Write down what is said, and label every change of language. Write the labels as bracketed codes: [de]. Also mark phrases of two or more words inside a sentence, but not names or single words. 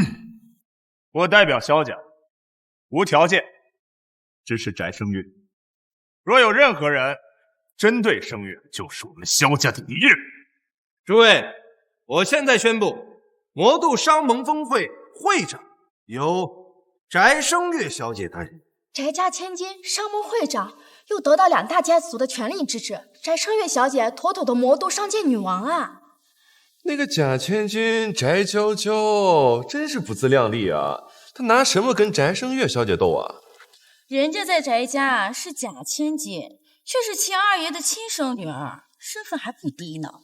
[zh] 我代表蕭家無條件支持翟聲月，若有任何人針對聲月，就是我們蕭家的敵人。諸位，我現在宣布，魔度商盟峰會會長由翟聲月小姐擔任。翟家千金，商盟會長，又得到2大家族的全力支持，翟聲月小姐妥妥的魔都商界女王啊！那個假千金翟嬌嬌真是不自量力啊！她拿什麼跟翟聲月小姐鬥啊？人家在翟家是假千金，卻是秦二爺的親生女兒，身份還不低呢。